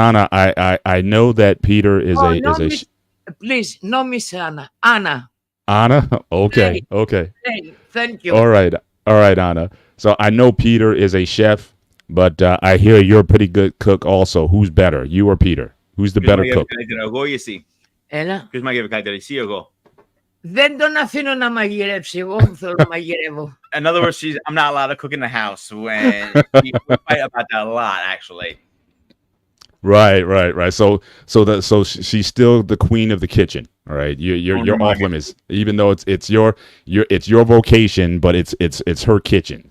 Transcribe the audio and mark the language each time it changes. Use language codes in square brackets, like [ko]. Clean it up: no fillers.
[en] Anna, I know that Peter is please, no Miss Anna. Anna? Okay. Hey, thank you. All right, Anna. So I know Peter is a chef, but I hear you're a pretty good cook also. Who's better, you or Peter? Who's the better cook? [el] Εγώ ή εσύ? Έλα. Ποιος μαγειρεύει καλύτερα, εσύ ή εγώ? Δεν τον αφήνω να μαγειρεύσει. Εγώ που θέλω να μαγειρεύω. [en] In other words, I'm not allowed to cook in the house. When we fight about that a lot, actually. Right. So she's still the queen of the kitchen. All right, you're off limits, even though it's your vocation, but it's her kitchen.